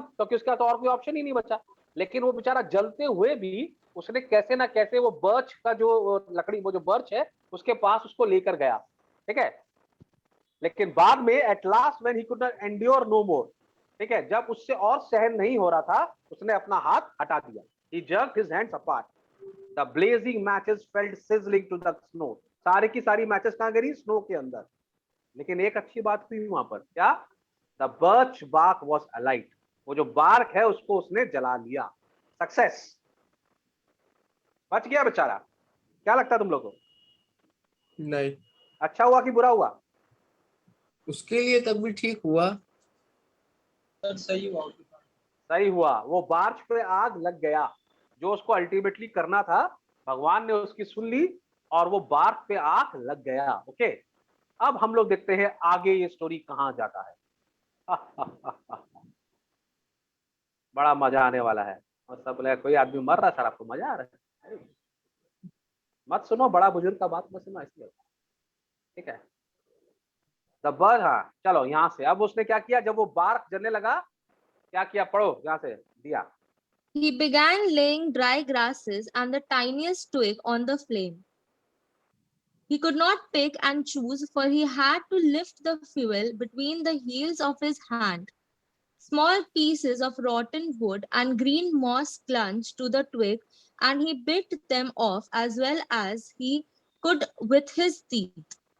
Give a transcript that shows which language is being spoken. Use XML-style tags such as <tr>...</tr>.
<hi>क्योंकि उसका तो और कोई ऑप्शन ही नहीं बचा. लेकिन वो बेचारा जलते हुए भी उसने कैसे ना कैसे वो बर्च का जो लकड़ी, वो जो बर्च है उसके पास उसको लेकर गया. ठीक है. लेकिन बाद में</hi> <en>at last when he could not endure no more,</en> <hi>ठीक है, जब उससे और सहन नहीं हो रहा था, उसने अपना हाथ हटा दिया.</hi> <en>He jerked his hands apart. The blazing matches felt sizzling to the snow.</en> <hi>सारी की सारी मैचेस कहां गिरी? स्नो के अंदर. लेकिन एक अच्छी बात हुई वहां पर. क्या?</hi> <en>The birch bark was alight.</en> <hi>वो जो बार्क है उसको उसने जला लिया. सक्सेस. बच गया बेचारा. क्या लगता है तुम लोगों को? नहीं, अच्छा हुआ कि बुरा हुआ? उसके लिए तब भी ठीक हुआ। सर सही हुआ। सही हुआ. वो बार्च पे आग लग गया. जो उसको अल्टीमेटली करना था, भगवान ने उसकी सुन ली और वो बार्च पे आग लग गया. ओके. अब हम लोग देखते हैं आगे ये स्टोरी कहां जाता है. बड़ा मजा आने वाला है. और सब बोले कोई आदमी मर रहा है सर, आपको मजा आ रहा है? मत सुनो, बड़ा बुजुर्ग का बात मत सुनो, इसलिए. ठीक है. दब्बर. हाँ चलो यहाँ से. अब उसने क्या किया? जब वो बार्क जलने लगा, क्या किया? पढ़ो यहाँ से दिया.</hi> <en>He began laying dry grasses and the tiniest twig on the flame. He could not pick and choose, for he had to lift the fuel between the heels of his hand. Small pieces of rotten wood and green moss clung to the twig, and he bit them off as well as he could with his teeth.</en>